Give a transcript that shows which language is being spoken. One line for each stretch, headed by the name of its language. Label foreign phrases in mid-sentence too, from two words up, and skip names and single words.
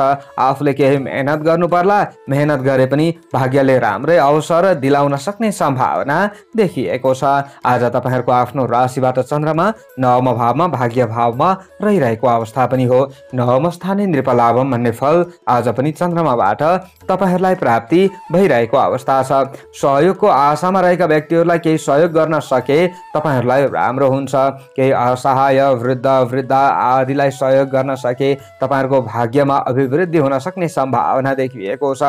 Nepali: आफूले केही मेहनत गर्नु पर्ला, मेहनत गरे पनि भाग्यले राम्रै अवसर दिलाउन सक्ने सम्भावना देखिएको छ। आज तपाईहरुको आफ्नो राशिबाट चन्द्रमा नवम भावमा, भाग्य भावमा रहिरहेको अवस्था पनि हो।
Sanskrit: नवम स्थाने नृपलाभम
Nepali: भन्ने फल आज पनि चन्द्रमाबाट तपाईहरुलाई प्राप्ति भइरहेको अवस्था छ। सहयोगको आशामा रहेका व्यक्तिहरूलाई केही सहयोग गर्न सके तपाईहरुलाई राम्रो हुन्छ। केही असहाय वृद्ध वृद्धा आदिलाई सहयोग गर्न सके तपाईहरुको भाग्यमा अभिवृद्धि हुन सक्ने सम्भावना देखिएको छ।